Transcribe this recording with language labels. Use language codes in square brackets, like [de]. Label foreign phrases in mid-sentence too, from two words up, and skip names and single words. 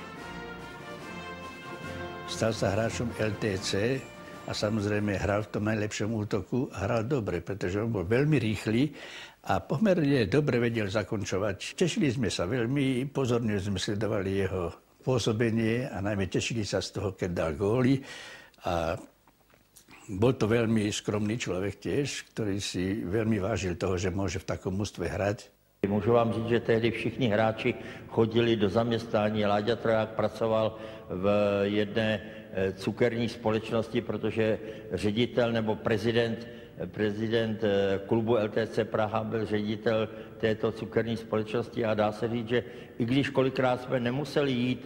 [sk] Stal sa hráčom LTC a samozrejme hral v tom najlepšom útoku a hral dobre, pretože on bol veľmi rýchly a pomerne dobre vedel zakončovať. Tešili sme sa veľmi, pozorne sme sledovali jeho pôsobenie a najmä tešili sa z toho, keď dal góly. A bol to veľmi skromný človek tiež, ktorý si veľmi vážil toho, že môže v takom mužstve hrať. [cs] Můžu vám říct, že tehdy všichni hráči chodili do zaměstnání. Láďa Troják pracoval v jedné cukerní společnosti, protože ředitel nebo prezident klubu LTC Praha byl ředitel této cukerní společnosti a dá se říct, že i když kolikrát jsme nemuseli jít